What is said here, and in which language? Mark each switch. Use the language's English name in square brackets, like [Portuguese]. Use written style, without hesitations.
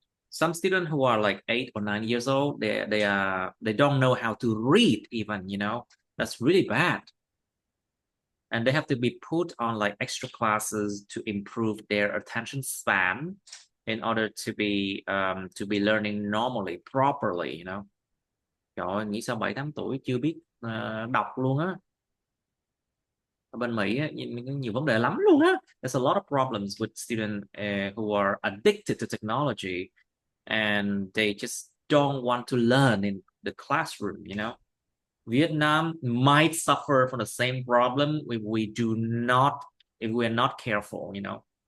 [English] Some students who are like 8 or 9 years old, they don't know how to read even, that's really bad. and they have to be put on like extra classes to improve their attention span in order to be learning normally, properly, you know. [Vietnamese] Trời ơi, nghĩ sao 7-8 tuổi chưa biết đọc luôn á. Ở bên Mỹ á, nhiều vấn đề lắm luôn á. [English] There's a lot of problems with students who are addicted to technology and they just don't want to learn in the classroom, you know. Vietnam might suffer from the same problem if we're not careful, you know.